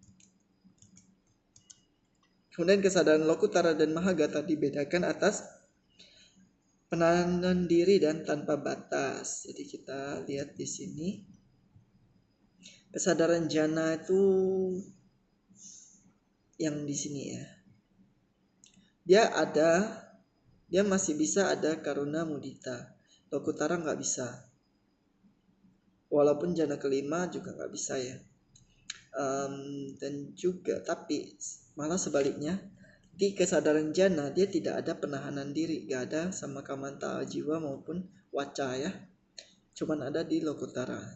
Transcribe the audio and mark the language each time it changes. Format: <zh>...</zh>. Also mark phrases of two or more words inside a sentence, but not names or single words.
<id>Kemudian kesadaran lokutara dan mahagata dibedakan atas penahanan diri dan tanpa batas. Jadi kita lihat di sini kesadaran jana itu yang di sini ya. Dia masih bisa ada</id> <pi>karuna mudita.</pi> <id>Lokutara nggak bisa. Walaupun jana kelima juga nggak bisa ya. Dan juga tapi malah sebaliknya di kesadaran jana dia tidak ada penahanan diri, gak ada sama</id> <pi>kamanta jiwa</pi> <id>maupun waca ya, cuman ada di lokutara.</id>